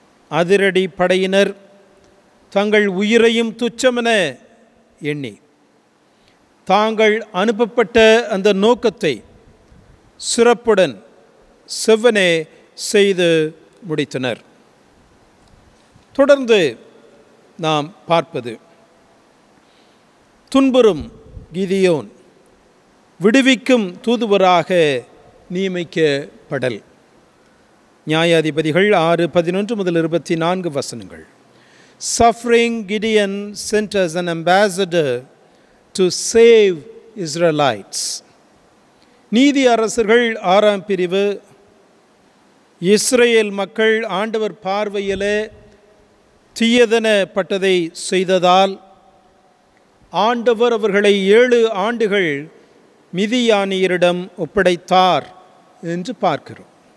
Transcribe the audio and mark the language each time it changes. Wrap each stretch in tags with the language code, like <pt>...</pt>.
<ta>அதிரடி படையினர் தங்கள் உயிரையும் துச்சமென எண்ணி தாங்கள் அனுப்பப்பட்ட அந்த நோக்கத்தை சிறப்புடன் செவ்வனே செய்து முடித்தனர். தொடர்ந்து நாம் பார்ப்பது துன்புறும் கிதியோன் விடுவிக்கும் தூதுவராக நியமிக்கப்படல். நியாயாதிபதிகள் 6:11-24 வசனங்கள்.</ta> <en>Suffering Gideon sent as an ambassador to save Israelites.</en> <ta>நீதி அரசர்கள் 6ஆம் பிரிவு. இஸ்ரேல் மக்கள் ஆண்டவர் பார்வையிலே தீயதனப்பட்டதை செய்ததால் ஆண்டவர் அவர்களை 7 ஆண்டுகள் மிதியானியரிடம் ஒப்படைத்தார் என்று பார்க்கிறோம்.</ta>